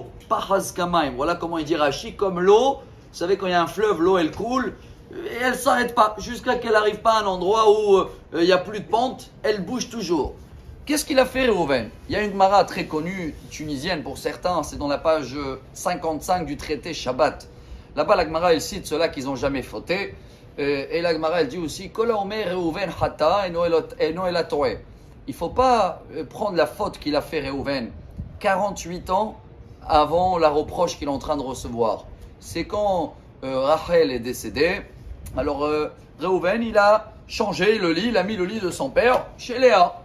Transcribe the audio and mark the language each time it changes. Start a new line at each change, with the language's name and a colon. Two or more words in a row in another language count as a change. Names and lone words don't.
Hebrew: פחז כמים,
French: voilà comment il dit Rashi, comme l'eau. Vous savez, quand il y a un fleuve, l'eau elle coule et elle ne s'arrête pas jusqu'à qu'elle n'arrive pas à un endroit où il n'y a plus de pente, elle bouge toujours. Qu'est-ce qu'il a fait, Réhouven? Il y a une Gemara très connue, tunisienne pour certains, c'est dans la page 55 du traité Shabbat. Là-bas, la Gemara, elle cite ceux-là qu'ils n'ont jamais fauté. Et la Gemara, elle dit aussi
Hebrew: כל האומר ראובן חטא אינו אלא טועה.
French: Il ne faut pas prendre la faute qu'il a fait, Réhouven, 48 ans avant la reproche qu'il est en train de recevoir. C'est quand Rachel est décédée. Alors, Réhouven, il a changé le lit, il a mis le lit de son père chez Léa.